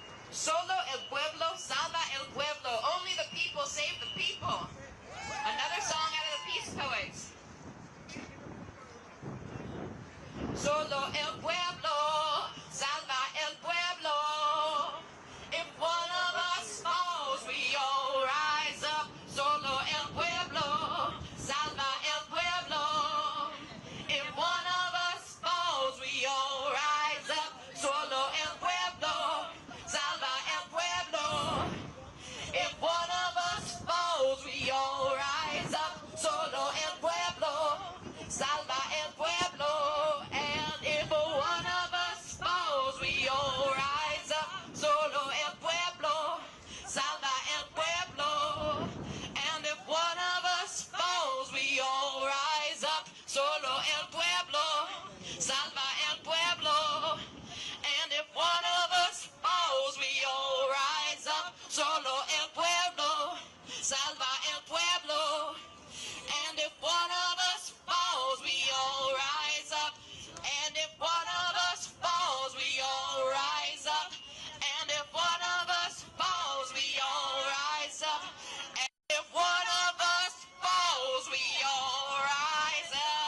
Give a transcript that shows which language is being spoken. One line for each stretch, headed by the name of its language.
Spanish: Solo el pueblo salva el pueblo.
English: Only the people save the people. Another song out of the Peace Poets.
Spanish: Solo el pueblo salva el pueblo.
English: If one of us falls, we all rise up.
Spanish: Solo el pueblo salva el pueblo.
English: If one of us falls, we all rise up.
Spanish: Solo el pueblo salva el pueblo.
English: If one of us falls, we all rise up.
Spanish: Solo el pueblo salva el pueblo.
English: And if one of us falls, we all rise up.
Spanish: Solo el pueblo salva el pueblo.
English: And if one of us falls, we all rise up.
Spanish: Solo el pueblo salva el pueblo.
English: And if one of us falls, we all rise up.
Spanish: Solo el pueblo salva el pueblo.
English: And if one of us falls, we all rise up. And if one of us falls, we all rise up. And if one of us falls, we all rise up. And if one of us falls, we all rise up.